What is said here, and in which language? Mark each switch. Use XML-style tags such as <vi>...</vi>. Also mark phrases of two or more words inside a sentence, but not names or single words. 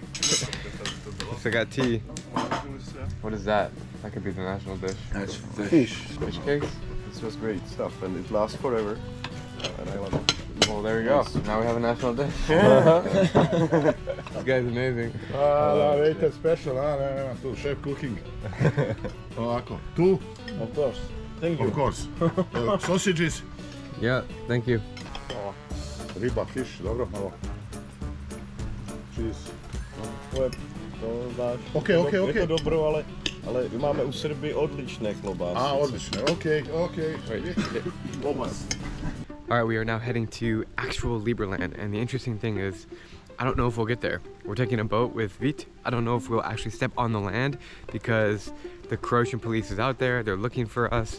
<en>So I got tea. What is that? That could be the national dish. That's fish. Fish cakes? It's just great stuff, and it lasts forever. And I love it. Well, there we go. Now we have a national dish. This guy's amazing. It's special, tu chef cooking.</en> <sr>Ovako, tu?</sr> <en>Of course. Thank you. Of course. Sausages. Yeah, thank you.</en> <sr>Riba, fish, dobro, malo. Cheese.</sr> <en>Okay.</en> <cs>Je to dobro, ale my máme u Srby odlišné klobásy. Odlišné,</cs> <en>okay. Alright, we are now heading to actual Liberland, and the interesting thing is, I don't know if we'll get there. We're taking a boat with Vít. I don't know if we'll actually step on the land because the Croatian police is out there. They're looking for us.</en>